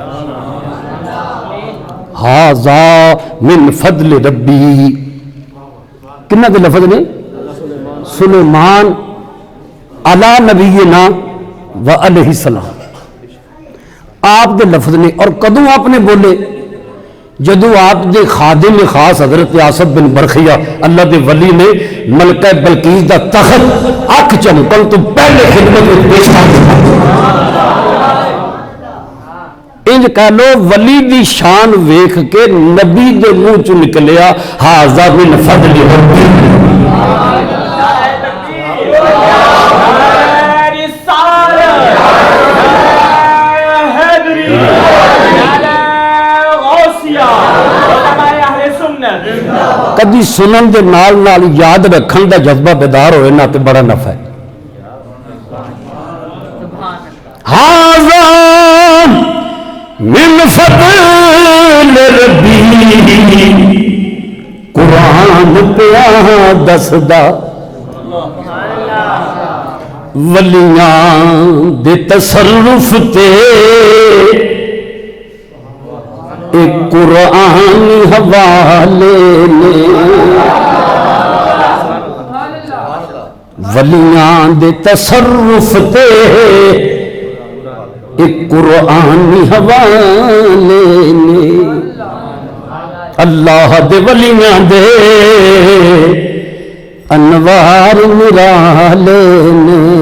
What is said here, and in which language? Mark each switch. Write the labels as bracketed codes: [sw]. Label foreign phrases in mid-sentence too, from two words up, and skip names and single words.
[ar] ھذا من فضل ربی [pa] کنہ دے لفظ نے سلیمان [ar] علی نبینا و علیہ السلام [pa] آپ دے لفظ نے اور کدوں آپ نے بولے جدو آپ دے خادم خاص حضرت آصف بن برخیہ اللہ دے ولی نے ملکہ بلقیس دا تخت اکھ چمکن تو پہلے خدمت میں پیش کر انج کہہ لو ولی دی شان ویکھ کے نبی دے منہ چ نکلیا [ar] ھذا من فضل ربی [pa] کدی سنن دے نال نال یاد رکھن دا جذبہ بیدار ہوئے نہ تے بڑا نفع ہے [ar] ھذا من فضل ربی [pa] قرآن پیا دسدا ولیاں دے تصرف تے ایک قرآن حوالے نے ولیاں دے تصرف تے ایک قرآن حوالے نے اللہ دے ولیاں دے انوار نرالے نے